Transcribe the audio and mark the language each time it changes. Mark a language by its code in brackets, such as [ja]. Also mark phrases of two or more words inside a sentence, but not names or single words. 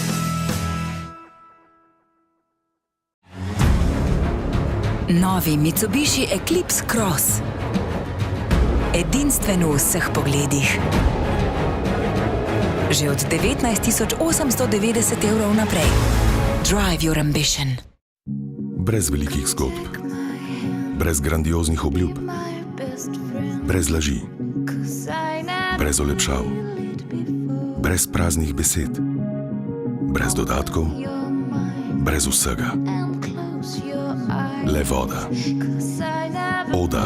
[sl] Novi Mitsubishi Eclipse Cross. Edinstven v vseh pogledih. Že od 19.890 evrov naprej. [en] Drive your ambition. [sl] Brez velikih zgodb. brez grandioznih obljub, brez laži, brez olepšav, brez praznih besed, brez dodatkov, brez vsega. Le voda. Oda.